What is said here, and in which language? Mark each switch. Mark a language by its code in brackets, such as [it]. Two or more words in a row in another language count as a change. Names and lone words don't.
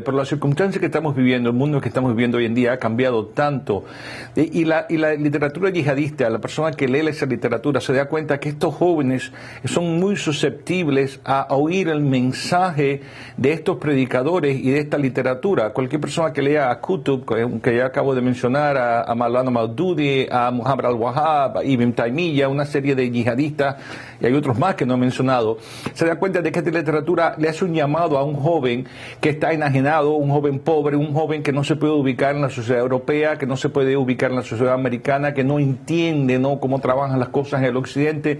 [es] Pero las circunstancias que estamos viviendo, el mundo que estamos viviendo hoy en día ha cambiado tanto, y la literatura yihadista, la persona que lee esa literatura se da cuenta que estos jóvenes son muy susceptibles a oír el mensaje de estos predicadores y de esta literatura. Cualquier persona que lea a Qutb, que ya acabo de mencionar, a Maulana Maududi, a Muhammad al-Wahhab, a Ibn Taymiyyah, una serie de yihadistas, y hay otros más que no he mencionado, se da cuenta de que esta literatura le hace un llamado a un joven que está enajenado, un joven pobre, un joven que no se puede ubicar en la sociedad europea, que no se puede ubicar en la sociedad americana, que no entiende, ¿no?, cómo trabajan las cosas en el occidente.